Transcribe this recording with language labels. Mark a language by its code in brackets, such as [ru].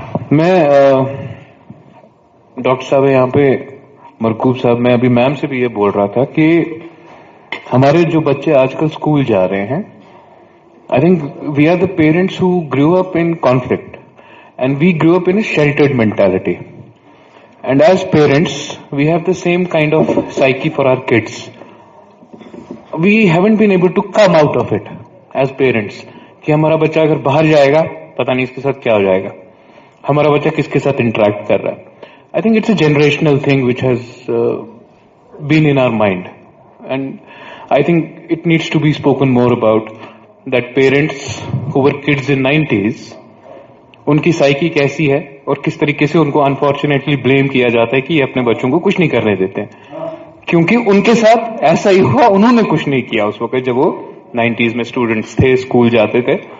[ur] میں ڈاکٹر صاحب یہاں پہ مرکوب صاحب, میں ابھی میم سے بھی یہ بول رہا تھا کہ ہمارے جو بچے آج کل اسکول جا رہے ہیں, [en] I think we are the parents who grew up in conflict and we grew up in a sheltered mentality. And as parents, we have the same kind of psyche for our kids. We haven't been able to come out of it as parents. [ur] کہ ہمارا بچہ اگر باہر جائے گا پتہ نہیں اس کے ساتھ کیا ہو جائے گا, ہمارا بچہ کس کے ساتھ انٹریکٹ کر رہا ہے. [en] I think it's a generational thing which has been in our mind. And I think it needs to be spoken more about. That parents who were kids in 90s, [ur] ان کی سائیکی کیسی ہے اور کس طریقے سے ان کو انفارچونیٹلی بلیم کیا جاتا ہے کہ یہ اپنے بچوں کو کچھ نہیں کرنے دیتے ہیں, کیونکہ ان کے ساتھ ایسا ہی ہوا, انہوں نے کچھ نہیں کیا اس وقت جب وہ 90s میں اسٹوڈنٹس تھے, اسکول جاتے تھے.